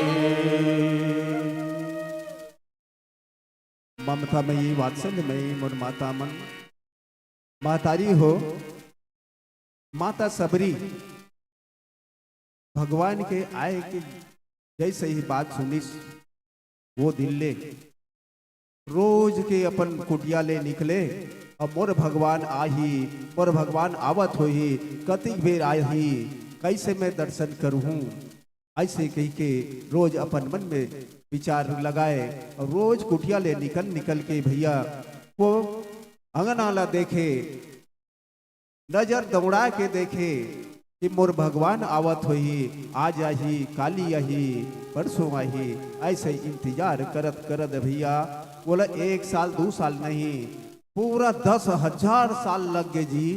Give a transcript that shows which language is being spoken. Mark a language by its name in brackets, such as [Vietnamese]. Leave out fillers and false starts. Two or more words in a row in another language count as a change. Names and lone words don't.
[Chhattisgarhi] ममतामयी वात्सल्यमयी मोर माता मन, मातारी हो माता सबरी भगवान के आए कि जैसे ही बात सुनिस वो दिल ले रोज के अपन कुटिया ले निकले, अब मोर भगवान आही मोर भगवान आवत होही, कति बेर आही कैसे मैं दर्शन करूं, ऐसे कह के रोज अपन मन में विचार लगाए और रोज कुटिया ले निकल के भैया वो अंगनाला देखे, नजर दौड़ा के देखे कि मोर भगवान आवत होही, आज आही काली आही परसों आही, ऐसे इंतजार करत करत भैया बोला 1 साल 2 साल नहीं पूरा 10,000 साल लग गए जी।